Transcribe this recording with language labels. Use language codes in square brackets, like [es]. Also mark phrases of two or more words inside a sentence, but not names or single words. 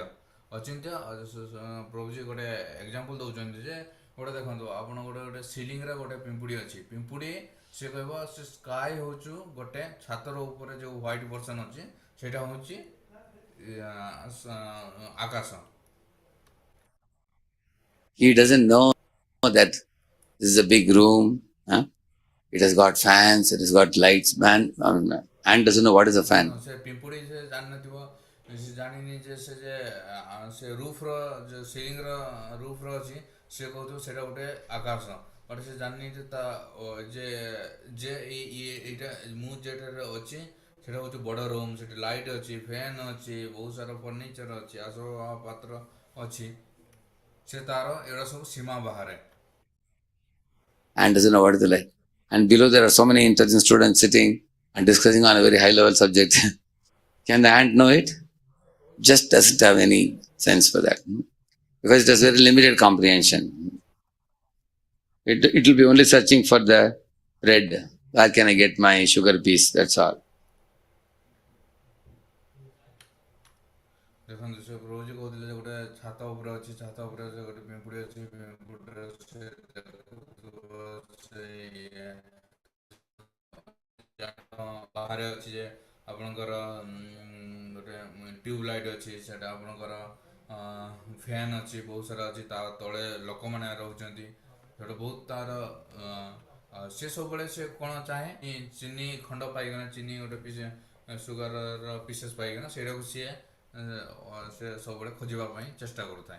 [or] ପ୍ରଭୁଜୀ ଗୋଟେ ଏକ୍ଜାମ୍ପଲ୍ ଦେଉଛନ୍ତି ଯେ ଗୋଟେ ଦେଖନ୍ତୁ, ଆପଣ ଗୋଟେ ସିଲିଂରେ ଗୋଟେ ପିମ୍ପୁଡ଼ି ଅଛି। ପିମ୍ପୁଡ଼ି ସେ କହିବ ସେ ସ୍କାଏ ହେଉଛୁ ଗୋଟେ ଛାତର ଉପରେ ଯେଉଁ [en] white person [or] ଅଛି ସେଇଟା ହେଉଛି ଆକାଶ। [en] He doesn't know that this is a big room. It has got fans, it has got lights. Ant doesn't know what is a fan. [or] ସେ ପିମ୍ପୁଡ଼ି ସେ ଜାଣିନଥିବ, ସେ ଜାଣିନି ଯେ ସେ ରୁଫ୍ର ସିଲିଂର ରୁଫ୍ର ଅଛି, ସେ କହୁଥିବ ସେଇଟା ଗୋଟେ ଆକାଶ। ବଟ୍ ସେ ଜାଣିନି ଯେ ଏଇଟା ମୁଁ ଯେଠାରେ ଅଛି ସେଇଟା ହେଉଛି ବଡ଼ ରୁମ୍, ସେଠି ଲାଇଟ୍ ଅଛି, ଫ୍ୟାନ୍ ଅଛି, ବହୁତ ସାରା ଫର୍ଣ୍ଣିଚର୍ ଅଛି, ଆସବାବପତ୍ର ଅଛି, ସେ ତାର ଏଗୁଡ଼ା ସବୁ ସୀମା ବାହାରେ। [en] Ant doesn't know what is the light. And below there are so many intelligent students sitting and discussing on a very high level subject. Can the ant know it? Just doesn't have any sense for that. Because it has very limited comprehension. It will be only searching for the bread. Where can I get my sugar piece? That's all. [or] ଦେଖନ୍ତୁ, ସେ ପ୍ରଭୁଜୀ କହୁଥିଲେ ଯେ ଗୋଟେ ଛାତ ଉପରେ ଅଛି, ଛାତ ଉପରେ ଗୋଟେ ପିମ୍ପୁଡ଼ି ଅଛି, ପିମ୍ପୁଡ଼ିରେ ବାହାରେ ଅଛି ଯେ ଆପଣଙ୍କର ଗୋଟେ [en] tube light [or] ଅଛି, ସେଇଟା ଆପଣଙ୍କର ଫ୍ୟାନ୍ ଅଛି, ବହୁତ ସାରା ଅଛି, ତା ତଳେ ଲୋକମାନେ ରହୁଛନ୍ତି, ସେଇଟା ବହୁତ ତାର ସେ ସବୁବେଳେ ସେ କ'ଣ ଚାହେଁ, ଚିନି ଖଣ୍ଡ ପାଇଗଲା, ଚିନି ଗୋଟେ [en] piece sugar's pieces [or] ପାଇଗଲା, ସେଇଟାକୁ ସିଏ ସବୁବେଳେ ଖୋଜିବା ପାଇଁ ଚେଷ୍ଟା କରୁଥାଏ।